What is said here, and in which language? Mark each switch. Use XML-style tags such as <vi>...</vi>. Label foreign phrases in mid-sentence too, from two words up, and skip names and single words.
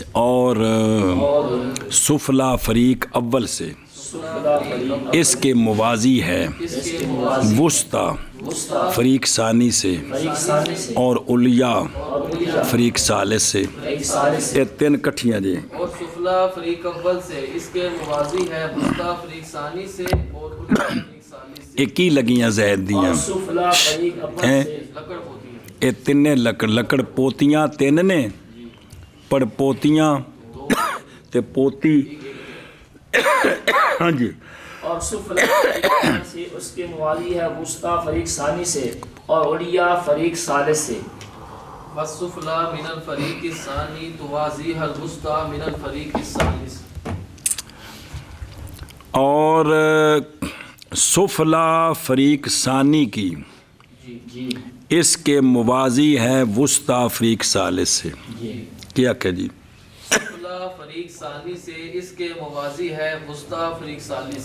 <ur>اور سفلا فریق اول سے اس کے موازی ہے وسطی فریق ثانی سے اور علیا فریق ثالث سے.</ur> <pa>یہ 3 کٹھیاں جی.</pa> <ur>اور سفلا فریق اول سے اس کے موازی ہے وسطی فریق ثانی سے اور علیا فریق ثالث سے.</ur> <pa>ایک ہی لگیاں زید دیاں</pa> <ur>سفلا فریق اول سے لکڑ ہوتی ہے.</ur> <pa>ਇਹ ਤਿੰਨੇ ਲੱਕੜ ਪੋਤੀਆਂ ਤਿੰਨ ਨੇ, ਪੜਪੋਤੀਆਂ ਤੇ ਪੋਤੀ।</pa> <ur>ہاں جی اور سفلا سے اس کے موازی ہے وسطی فریق ثانی سے اور علیا فریق ثالث سے۔</ur> <ar>والسفلى من الفريق الثاني توازيها الوسطى من الفريق الثالث۔</ar> <ur>اور سفلا فریق ثانی کی جی اس کے موازی ہے وسطی فریق ثالث سے۔ جی کیا کہ جی سفلا فریق ثانی سے اس کے موازی ہے وسطی فریق ثالث۔</ur>